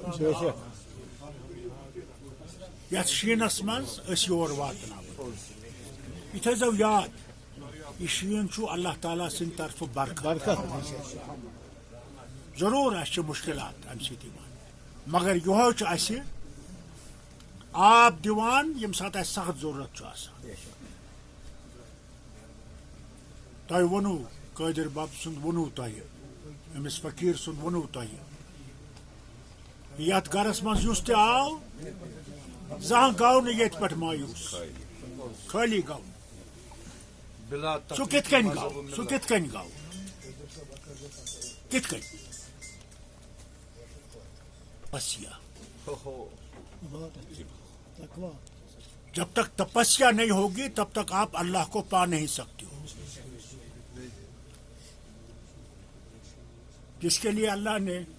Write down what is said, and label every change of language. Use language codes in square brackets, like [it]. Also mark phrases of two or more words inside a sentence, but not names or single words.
[ks] یتھ شیٖنس منٛز أسۍ یور واتناوو یہِ تھٲیزیو یاد یہِ شیٖن چھُ اللہ تعالیٰ سٕنٛدِ طرفہٕ برکت ضروٗر اَسہِ چھِ مُشکِلات اَمہِ سۭتۍ یِوان مگر یِہوے چھُ اَسہِ آب دیوان یم سات اس سخت ضرورت چھُ آسان تۄہہِ ووٚنوُ قٲدر بب سُنٛد ووٚنوُ تۄہہِ أمِس فقیٖر سُنٛد ووٚنوُ تۄہہِ یتھ گرس منٛز یُس تہِ آو زانٛہہ گوٚو نہٕ ییٚتہِ پٮ۪ٹھ مایوٗس خٲلی گوٚو سُہ کِتھ کٔنۍ گوٚو سُہ کِتھ کٔنۍ گوٚو کِتھ کٔنۍ [ur] تپسیا جب تک تپسیا نہیں ہوگی تب تک آپ اللہ کو پا نہیں سکتے ہو جس کے لیے اللہ نے